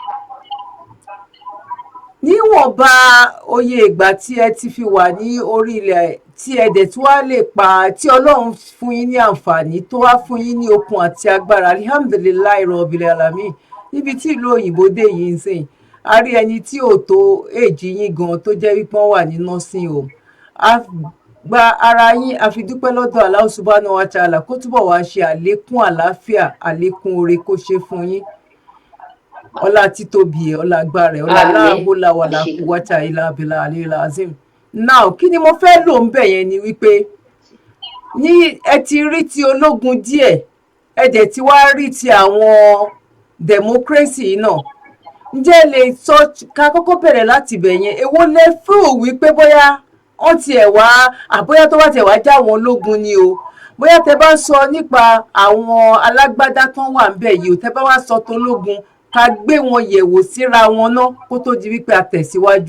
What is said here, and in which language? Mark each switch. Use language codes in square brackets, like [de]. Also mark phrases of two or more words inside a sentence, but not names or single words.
[yo] Níwọ̀nba oyè ìgbà tí ẹ ti fi wà ní orí ilẹ̀, tí ẹ dẹ̀ tí wá lè tí Ọlọ́run fún yín ní àǹfààní, tó wá fún yín ní okun àti agbára, [ar] الحمد لله رب العالمين, [yo] níbi tí ìlú òyìnbó dé yìí ń sìn, a rí ẹni tí ò tó èjì yín gan tó jẹ́ wípé wọ́n wà ní [en] nursing home. [yo] A gba ara yín, a fi dúpẹ́ lọ́dọ̀ [ar] الله سبحانه وتعالى, [yo] kó túbọ̀ wá ṣe àlékún àlàáfíà, àlékún oore kó ṣe fún yín. Ọlá títóbi ẹ̀, ọlá agbára ẹ̀, ọlá [ar] لا حول ولا قوة إلا بالله العلي العظيم. [yo] Now, kí ni mo fẹ́ lò ń bẹ̀ yẹn ni wípé ní ẹ ti rí ti ológun díẹ̀, ẹ dẹ̀ ti wá rí ti àwọn democracy náà. Ǹjẹ́ ẹ lè sọ, ká kọ́kọ́ bẹ̀rẹ̀ láti bẹ̀ yẹn, èwo lẹ feel wípé bóyá wọ́n tiẹ̀ wá, àbóyá tó bá tiẹ̀ wá já àwọn ológun ni o, bóyá tẹ bá sọ nípa àwọn alágbádá tán wà ń bẹ̀ yìí o, tẹ bá wá sọ tológun, ká gbé wọn yẹ̀wò síra wọn náà kó tó di wípé a tẹ̀síwájú.